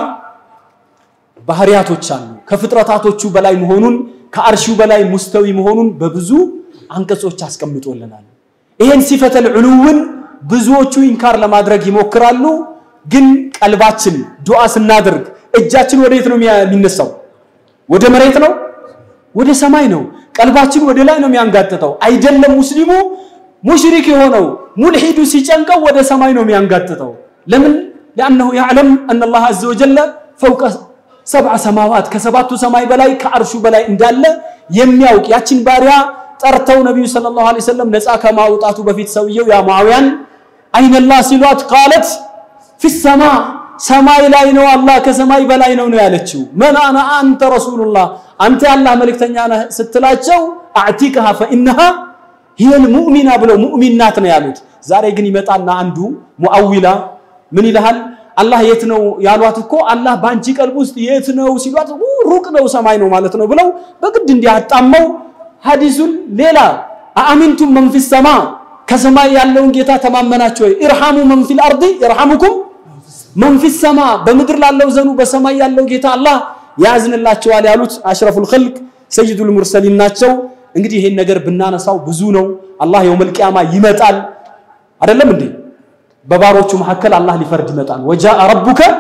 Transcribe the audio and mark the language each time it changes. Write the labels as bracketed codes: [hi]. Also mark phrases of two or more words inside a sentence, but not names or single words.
[am] ባህሪያቶች አሉ ከፍጥረታቶቹ በላይ መሆኑን ከአርሹ በላይ ሙስተዊ መሆኑን በብዙ አንቀጾች አስቀምጦልናል ይሄን ሲፈተል ዑሉውን ብዙዎቹ ኢንካር ለማድረግ ይሞክራሉ ግን ቀልባችን ዱዓ ስናደርግ እጃችን ወዴት ነው የሚነሳው ወደ መሬት ነው ወደ ሰማይ ነው ቀልባችን ወደ ላይ ነው የሚያንጋጥተው አይደለም ሙስሊሙ ሙሽሪክ የሆነው ሙልሂዱ ሲጨንቀው ወደ ሰማይ ነው የሚያንጋጥተው ለምን [ar] لانه يعلم ان الله عز وجل فوق 7 سماوات [am] ከሰባቱ ሰማይ በላይ ከአርሹ በላይ እንዳለ የሚያውቅ ያችን ባሪያ ጠርተው ነብዩ [ar] صلى الله عليه وسلم [am] ነፃ ከማውጣቱ በፊት ሰውየው ያ ሙአዊያን [ar] أين الله [am] ሲሏት [ar] قالت في السماء [am] ሰማይ ላይ ነው አላህ ከሰማይ በላይ ነው ያለችው [ar] من انا انت رسول الله [am] አንተ ያላህ መልእክተኛ ነህ ስትላቸው [ar] أعتقها فإنها هي المؤمنة [am] ብለው ሙእሚናት ነው ያሉት ዛሬ ግን ይመጣና አንዱ ሙአዊላ ምን ይላል አላህ የት ነው ያሏት እኮ አላህ ባንቺ ቀልብ ውስጥ የት ነው ሲሏት ሩቅ ነው ሰማይ ነው ማለት ነው ብለው በግድ እንዲያጣመው ሐዲሱን ሌላ [ar] أأمنتم من في السماء [am] ከሰማይ ያለውን ጌታ ተማመናችሁ ወይ [ar] ارحموا من في الأرض يرحمكم من في السماء [am] በመድር ላለው ዘኑ በሰማይ ያለው ጌታ አላህ ያዝንላችኋል ያሉት [ar] أشرف الخلق سيد المرسلين [am] ናቸው እንግዲህ ይሄን ነገር ብናነሳው ብዙ ነው አላህ [ar] يوم القيامة [am] ይመጣል አይደለም እንዴ በባሮቹ መሐከል አላህ ሊፈርድ ይመጣል [ar] وجاء ربك